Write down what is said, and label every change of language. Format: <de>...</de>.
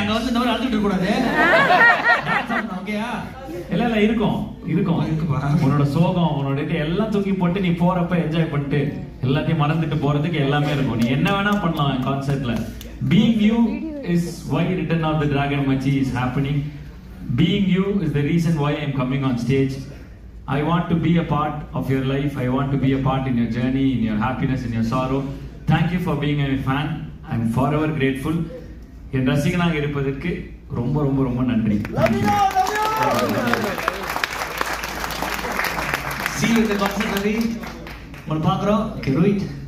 <ta>அங்க வந்து நம்ம அழுதுட்டு இருக்க கூடாது. ஓகேயா? இல்ல இருக்கும் உன்னோட சோகம் உன்னோட இது எல்லாம் தூக்கி போட்டு நீ போறப்ப என்ஜாய் பண்ணிட்டு எல்லாத்தையும் மறந்துட்டு போறதுக்கு எல்லாமே இருக்கும். நீ என்ன வேணா பண்ணலாம் கான்செர்ட்ல.</ta> <en>Being you is why Return of the Dragon Machi is happening. Being you is the reason why I am coming on stage. I want to be a part of your life. I want to be a part in your journey, in your happiness, in your sorrow. Thank you for being a fan. I am forever grateful.</en> <ta>என் ரசிகனாக இருப்பதற்கு ரொம்ப ரொம்ப ரொம்ப நன்றி.</ta> <en>See you in the concert, Ravi.</en> <ta>உங்களை பார்க்குறோம்.</ta> <en>Okay, Rohit.</en>